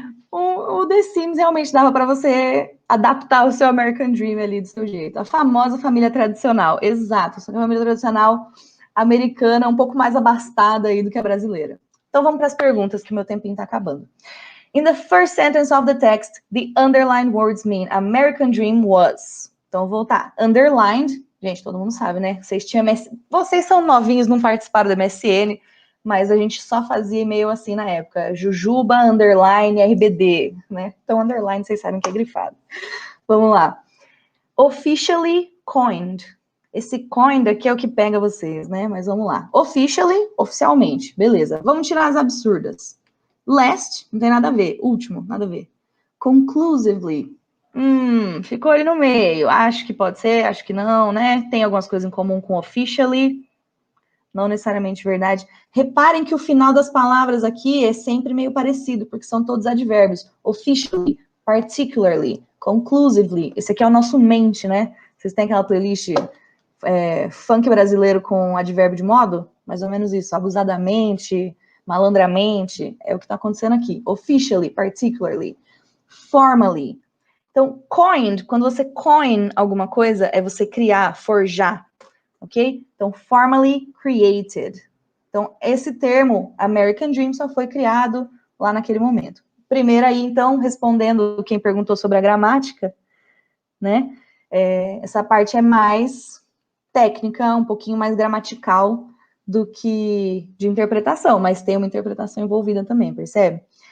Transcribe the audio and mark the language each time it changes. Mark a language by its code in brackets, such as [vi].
[pt] O The Sims realmente dava para você adaptar o seu American Dream ali do seu jeito. A famosa família tradicional, exato. A família tradicional americana, um pouco mais abastada aí do que a brasileira. Então vamos para as perguntas, que meu tempinho está acabando. [en] In the first sentence of the text, the underlined words mean American Dream was. [pt] Então vou voltar. Underlined, gente, todo mundo sabe, né? Vocês são novinhos, não participaram do MSN, mas a gente só fazia e-mail assim na época. Jujuba, underline, RBD, né? Então, underline, vocês sabem que é grifado. Vamos lá. Officially coined. Esse coined aqui é o que pega vocês, né? Mas vamos lá. Officially, oficialmente. Beleza. Vamos tirar as absurdas. Last, não tem nada a ver. Último, nada a ver. Conclusively. Ficou ali no meio. Acho que pode ser, acho que não, né? Tem algumas coisas em comum com officially. Não necessariamente verdade. Reparem que o final das palavras aqui é sempre meio parecido, porque são todos advérbios. [en] Officially, particularly, conclusively. [pt] Esse aqui é o nosso mente, né? Vocês têm aquela playlist funk brasileiro com advérbio de modo? Mais ou menos isso. Abusadamente, malandramente. É o que está acontecendo aqui. [en] Officially, particularly, formally. [pt] Então, coined, quando você coin alguma coisa, é você criar, forjar. Ok? [en] Então, formally created. [pt] Então, esse termo, American Dream, só foi criado lá naquele momento. Primeiro aí, então, respondendo quem perguntou sobre a gramática, né? Essa parte é mais técnica, um pouquinho mais gramatical do que de interpretação, mas tem uma interpretação envolvida também, percebe?